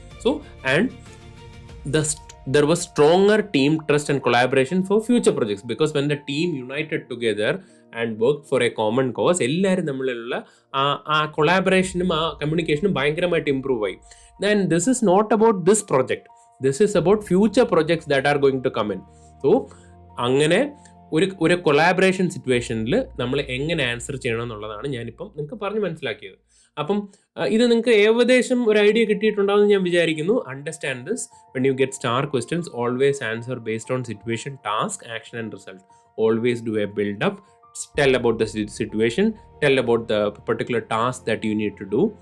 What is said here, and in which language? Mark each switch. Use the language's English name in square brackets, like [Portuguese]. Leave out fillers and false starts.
[English] So and there was stronger team trust and collaboration for future projects, because when the team united together and worked for a common cause, [Malayalam] എല്ലാവരും തമ്മിലുള്ള ആ കൊളാബറേഷനും ആ കമ്മ്യൂണിക്കേഷനും ഭയങ്കരമായിട്ട് improve ആയി. [English] Then this is not about this project, this is about future projects that are going to come in. [Malayalam] So അങ്ങനെ ഒരു collaboration സിറ്റുവേഷനിൽ നമ്മൾ എങ്ങനെ ആൻസർ ചെയ്യണം എന്നുള്ളതാണ് ഞാനിപ്പം നിങ്ങൾക്ക് പറഞ്ഞ് മനസ്സിലാക്കിയത്. അപ്പം ഇത് നിങ്ങൾക്ക് ഏകദേശം ഒരു ഐഡിയ കിട്ടിയിട്ടുണ്ടാവുമെന്ന് ഞാൻ വിചാരിക്കുന്നു. [English] Understand this. When you get star questions, always answer based on situation, task, action and result. Always do a buildup. Tell about the situation, tell about the particular task that you need to do.